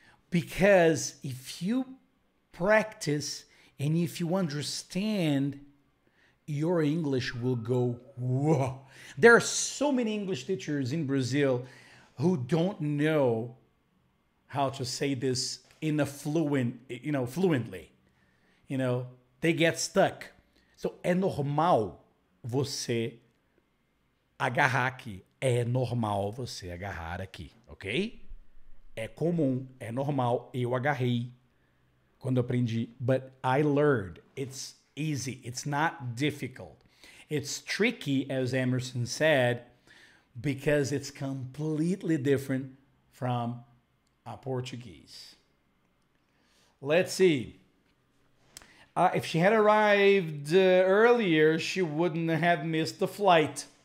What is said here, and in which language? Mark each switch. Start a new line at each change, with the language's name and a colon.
English: Because if you practice and if you understand, your English will go, whoa. There are so many English teachers in Brazil who don't know how to say this in a fluently. They get stuck.
Portuguese: So, é normal você agarrar aqui. É normal você agarrar aqui, ok? É comum, é normal. Eu agarrei quando aprendi.
English: But I learned. It's easy. It's not difficult. It's tricky, as Emerson said, because it's completely different from Portuguese. Let's see. If she had arrived earlier, she wouldn't have missed the flight.